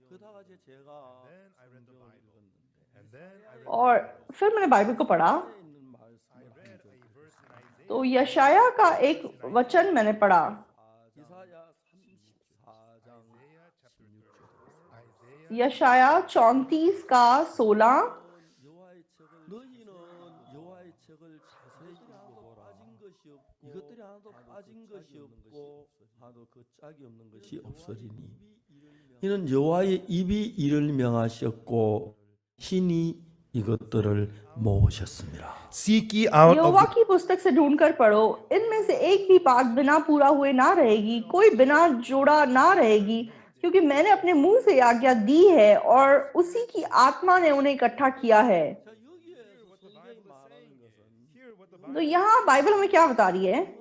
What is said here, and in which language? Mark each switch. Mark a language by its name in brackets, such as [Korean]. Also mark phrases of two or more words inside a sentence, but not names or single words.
[Hindi] और फिर मैंने बाइबल को पढ़ा तो यशाया का एक वचन मैंने पढ़ा, यशाया 34 का 16। [Korean] 너희는 여호와의 책을 자세히 읽어보라. 이것들이 하나도 빠진 것이 없고 하나도 그 짝이 없는 것이 없으리니 이는 여호와의 입이 이를 명하셨고 신이 이것들을 모으셨습니다. [English] Seek ye out of [Hindi] यहोवा की पुस्तक से ढूंढ कर पढ़ो, इनमें से एक भी बात बिना पूरा हुए ना रहेगी, कोई बिना जोड़ा ना रहेगी, क्योंकि मैंने अपने मुंह से आज्ञा दी है और उसी की आत्मा ने उन्हें इकट्ठा किया है। तो यहाँ बाइबल हमें क्या बता रही है?